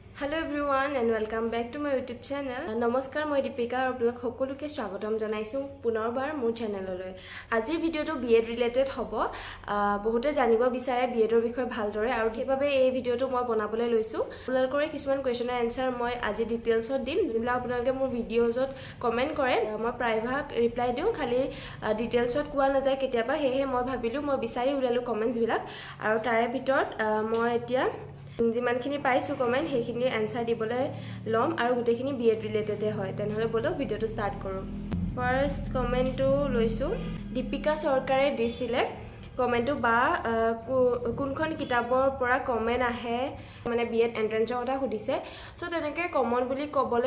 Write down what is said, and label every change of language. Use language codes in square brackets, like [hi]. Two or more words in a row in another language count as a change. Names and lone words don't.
[en] Hello everyone and welcome back to my YouTube channel. [as] নমস্কাৰ মই দীপিকা আৰু আপোনালোক সকলোকে স্বাগতম জনাইছোঁ পুনৰবাৰ মোৰ চেনেললৈ. আজিৰ ভিডিঅ'টো B.Ed ৰিলেটেড হ'ব. বহুতে জানিব বিচাৰে B.Ed ৰ বিষয়ে ভালদৰে আৰু সেইবাবে এই ভিডিঅ'টো মই বনাবলৈ লৈছোঁ. আপোনালোকৰ কিছুমান [en] question answer [as] মই আজি ডিটেইলছত দিম. যিলা আপোনালোকে মোৰ ভিডিঅ'ত কমেণ্ট কৰে মই [en] private reply [as] দিওঁ খালি ডিটেইলছত কোৱা নাযায় কেতিয়াবা হেহে মই ভাবিলোঁ মই বিচাৰি উলিয়ালোঁ কমেণ্টবিলাক আৰু তাৰে ভিতৰত মই এতিয়া যিমানখিনি পাইছো কমেন্ট হেখিনি আনসার দিবলে লম আৰু গুটেখিনি B.Ed ৰিলেটেড হয় তেনহলে বলো ভিডিওটো স্টার্ট কৰো [en] first comment [as] লৈছো দীপিকা সরকারে দিছিলে কমেন্টটো বা কোনখন কিতাবৰ পৰা কমেন্ট আহে মানে B.Ed এন্ট্ৰেন্সৰ কথা সুধিছে সো তেনেকে কমন বুলি কবলে